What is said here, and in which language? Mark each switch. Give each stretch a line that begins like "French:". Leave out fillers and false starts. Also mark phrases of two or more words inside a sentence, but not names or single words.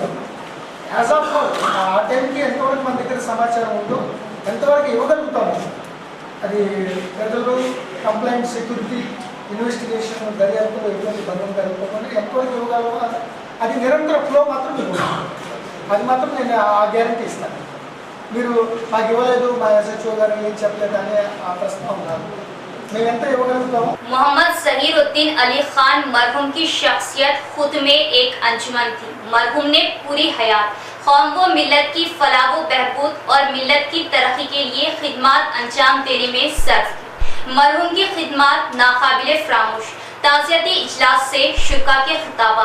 English: as of a
Telugu: టైంకి ఎంతవరకు మన దగ్గర సమాచారం ఉందో ఎంతవరకు ఇవ్వగలుగుతాము, అది ప్రజలు
English: complaint, security, investigation,
Telugu: దర్యాప్తులో ఎటువంటి బంధం కలుపుకోకుండా ఎంతవరకు ఇవ్వగలమో అది నిరంతర ఫ్లో మాత్రం ఇవ్వగలరు. అది మాత్రం నేను ఆ గ్యారంటీ ఇస్తాను. మీరు మాకు ఇవ్వలేదు, మా ఎస్హెచ్ఓ గారు ఏం చెప్పలేదు అనే ఆ ప్రశ్న కాదు. మేము ఎంత ఇవ్వగలుగుతాము.
Urdu: محمد ظہیرالدین علی خان مرحوم کی شخصیت خود میں ایک انجمن تھی. مرحوم نے پوری حیات قوم و ملت کی فلاح و بہبود اور ملت کی ترقی کے لیے خدمت انجام دینے میں صرف کی. مرحوم کی خدمت ناقابل فراموش۔ تعزیتی اجلاس سے شورا کے خطابات.